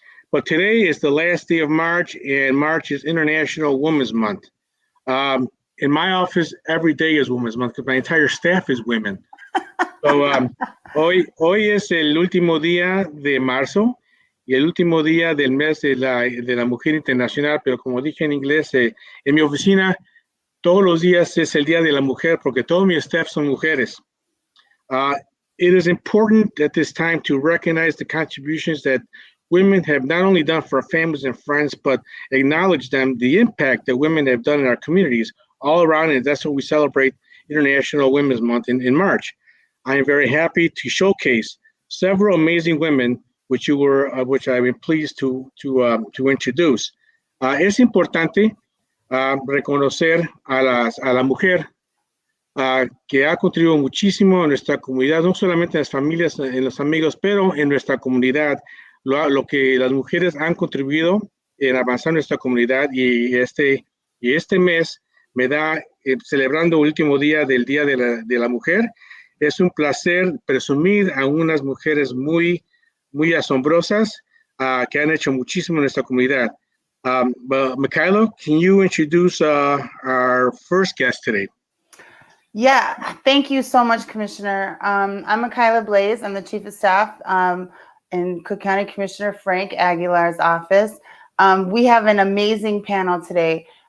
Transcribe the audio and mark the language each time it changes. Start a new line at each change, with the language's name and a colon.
English: But today is the last day of March, and March is International Women's Month. In my office, every day is Women's Month because my entire staff is women.
Spanish: So, hoy es el último día de marzo y el último día del mes de la mujer internacional, pero como dije en inglés, en mi oficina todos los días es el día de la mujer porque todo mi staff son mujeres.
English: It is important at this time to recognize the contributions that women have not only done for our families and friends, but acknowledge the impact that women have done in our communities all around, and that's what we celebrate International Women's Month in March. I am very happy to showcase several amazing women, which I've been pleased to introduce.
Spanish: Es importante reconocer a la mujer que ha contribuido muchísimo en nuestra comunidad, no solamente en las familias, en los amigos, pero en nuestra comunidad, lo que las mujeres han contribuido en avanzar nuestra comunidad, y este mes me da, celebrando el último día del Día de la Mujer, es un placer presumir a unas mujeres muy, muy asombrosas que han hecho muchísimo en nuestra comunidad.
English: Michaela, can you introduce our first guest today? Yeah, thank you so much, Commissioner. I'm Michaela Blaze. I'm the Chief of Staff in Cook County Commissioner Frank Aguilar's office. We have an amazing panel today.